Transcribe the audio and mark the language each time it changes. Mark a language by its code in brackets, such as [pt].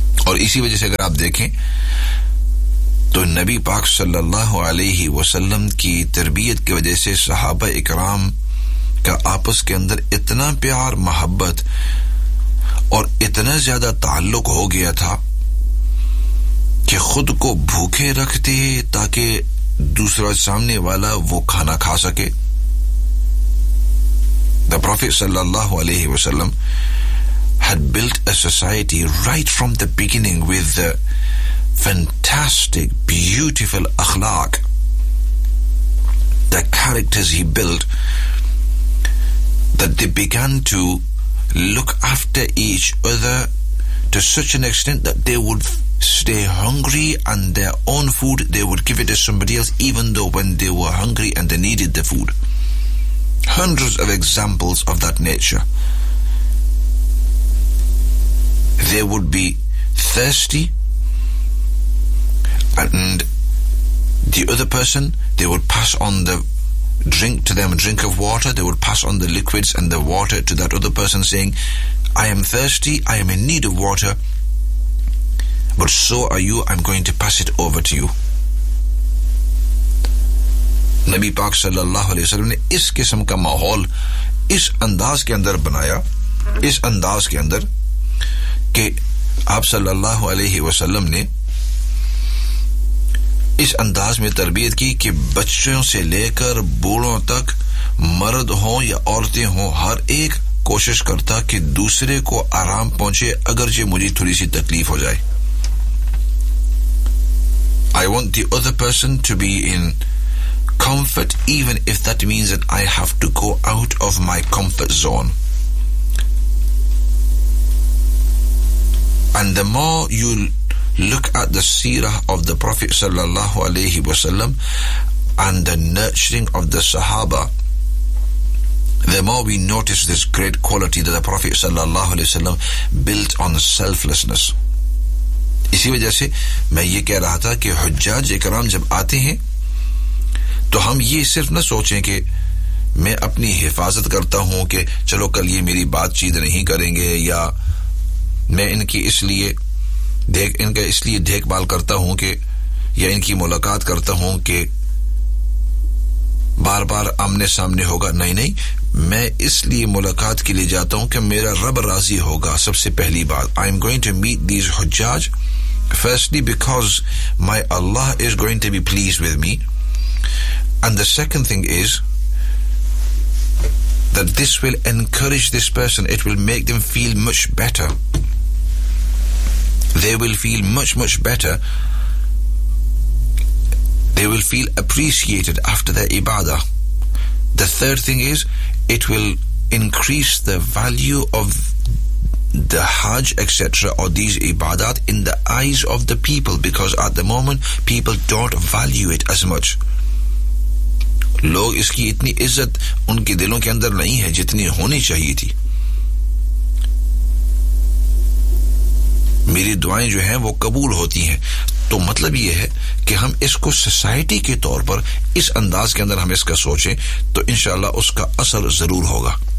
[ur] اور اسی وجہ سے اگر آپ دیکھیں تو نبی پاک صلی اللہ علیہ وسلم کی تربیت کی وجہ سے صحابہ اکرام کا آپس کے اندر اتنا پیار محبت اور اتنا زیادہ تعلق ہو گیا تھا کہ خود کو بھوکے رکھتے تاکہ دوسرا سامنے والا وہ کھانا کھا سکے. [en] The Prophet صلی اللہ علیہ وسلم had built a society right from the beginning with the fantastic, beautiful akhlaq, the characters he built, that they began to look after each other to such an extent that they would stay hungry and their own food, they would give it to somebody else, even though when they were hungry and they needed the food. Hundreds of examples of that nature. They would be thirsty and the other person, they would pass on the drink to them, a drink of water, they would pass on the liquids and the water to that other person saying, I am thirsty, I am in need of water, but so are you, I'm going to pass it over to you. [ur] Nabi Pak sallallahu alayhi wa sallam ne is kisam ka mahol is andaaz ke andar banaya, is andaaz ke andar کہ آپ صلی اللہ علیہ وسلم نے اس انداز میں تربیت کی کہ بچوں سے لے کر بوڑھوں تک, مرد ہوں یا عورتیں ہوں, ہر ایک کوشش کرتا کہ دوسرے کو آرام پہنچے اگرچہ مجھے تھوڑی سی تکلیف ہو جائے. [en] I want the other person to be in comfort even if that means that I have to go out of my comfort zone. And the more you look at the seerah of the Prophet sallallahu alayhi wasallam and the nurturing of the sahaba, the more we notice this great quality that the Prophet sallallahu alayhi wasallam built on selflessness. [ur] Isi wajah se main ye keh raha tha ki hujjaj ikram jab aate hain to hum ye sirf na sochein ke main apni hifazat karta hoon ke chalo kal ye meri baat cheet nahi karenge ya میں ان کی اس لیے دیکھ ان کا اس لیے دیکھ بھال کرتا ہوں کہ یا ان کی ملاقات کرتا ہوں کہ بار بار آمنے سامنے ہوگا. نہیں نہیں, میں اس لیے ملاقات کے لیے جاتا ہوں کہ میرا رب راضی ہوگا. سب سے پہلی بات, [en] I am going to meet these Hajjaj firstly because my Allah is going to be please with me, and the second thing is that this will encourage this person, it will make them feel much better. They will feel much, much better. They will feel appreciated after their ibadah. The third thing is, it will increase the value of the hajj, etc., or these ibadat in the eyes of the people, because at the moment, people don't value it as much. [ur] لوگ اس کی اتنی عزت ان کے دلوں کے اندر نہیں ہے جتنی ہونی چاہیے تھی. میری دعائیں جو ہیں وہ قبول ہوتی ہیں. تو مطلب یہ ہے کہ ہم اس کو سوسائٹی کے طور پر اس انداز کے اندر ہم اس کا سوچیں تو انشاءاللہ اس کا اثر ضرور ہوگا.